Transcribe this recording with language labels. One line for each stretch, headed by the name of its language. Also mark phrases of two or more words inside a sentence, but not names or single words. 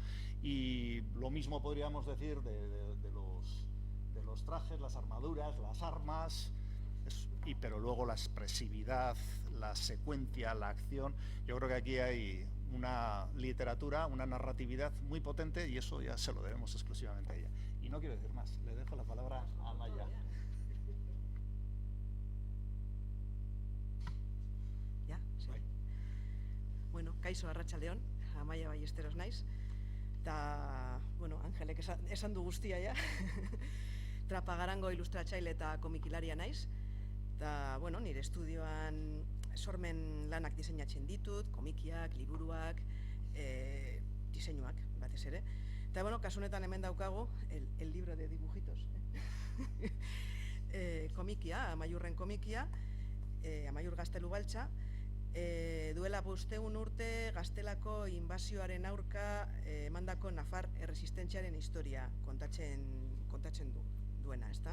Spanish: Y lo mismo podríamos decir de los trajes, las armaduras, las armas, pero luego la expresividad, la secuencia, la acción. Yo creo que aquí hay una literatura, una narratividad muy potente y eso ya se lo debemos exclusivamente a ella. Y no quiero decir más, le dejo la palabra a Amaya. Ya, sí.
Basque: Bueno, kaixo arratsaldeon, Amaia Ballesteros naiz. Eta, bueno, Angelek esan du guztia ja. Trapagarango ilustratzaile eta komikilaria naiz. Eta, bueno, nire estudioan sormen lanak diseinatzen ditut, komikiak, liburuak, diseinuak, batez ere. Eta, bueno, kasu honetan hemen daukagu,
Spanish: el libro de dibujitos.
Basque: Komikia, Amaiurren komikia, Amaiur Gaztelu Baltza. Duela 500 urte Gaztelako inbazioaren aurka emandako Nafar erresistentziaren historia kontatzen duena, ezta?